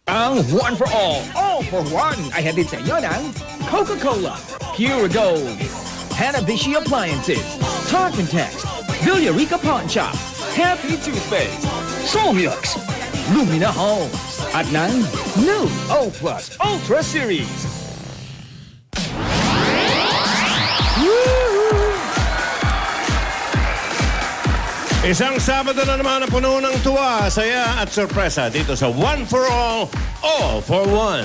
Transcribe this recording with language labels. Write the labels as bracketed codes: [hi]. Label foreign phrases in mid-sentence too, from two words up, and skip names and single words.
[tl] Ang one for all for one, ay hatid sa inyo ng Coca-Cola, Pure Gold, Hanabishi Appliances, Talk and Text, Villarica Pawn Shop, Happy Toothpaste, Solmux, Lumina Homes, at ng new O Plus Ultra Series. Isang Sabado na naman na puno ng tuwa, saya at sorpresa dito sa One for All for One.